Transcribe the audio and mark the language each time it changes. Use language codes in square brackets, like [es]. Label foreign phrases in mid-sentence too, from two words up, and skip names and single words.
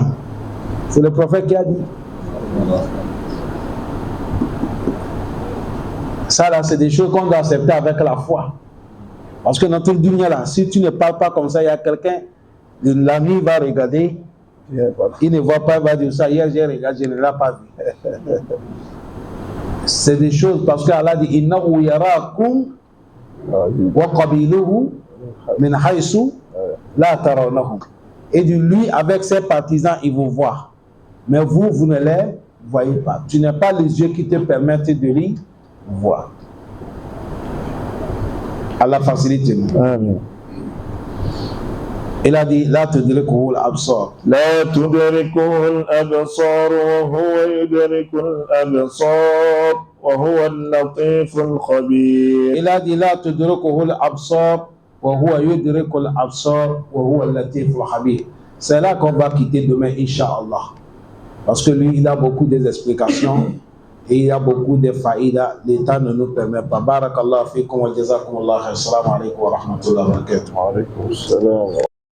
[fr] C'est le prophète qui a dit. Ça là, c'est des choses qu'on doit accepter avec la foi. Parce que dans toute dunya là, si tu ne parles pas comme ça, il y a quelqu'un, la nuit va regarder, il ne voit pas, il va dire ça, hier j'ai regardé, je ne l'ai pas vu. C'est des choses parce qu'Allah dit [ar] إنه يراكم وقبيله من حيث لا ترونهم. [fr] Et de lui avec ses partisans il vous voit. Mais vous, vous ne les voyez pas. Tu n'as pas les yeux qui te permettent de les voir. Allah facilite nous. Amen. Il a dit [ar] لا تدركه الأبصار. لا تدركه الأبصار وهو يدرك الأبصار وهو اللطيف الخبير. [fr] Il a dit [ar] لا تدركه الأبصار وهو يدرك الأبصار وهو اللطيف الخبير. [fr] C'est là qu'on va quitter demain, Inch'Allah. Parce que lui, il a beaucoup d'explications et il a beaucoup de faïda. L'État ne nous permet pas. [ar] بارك الله فيكم وجزاكم الله خير السلام عليكم ورحمة الله وبركاته. وعليكم السلام.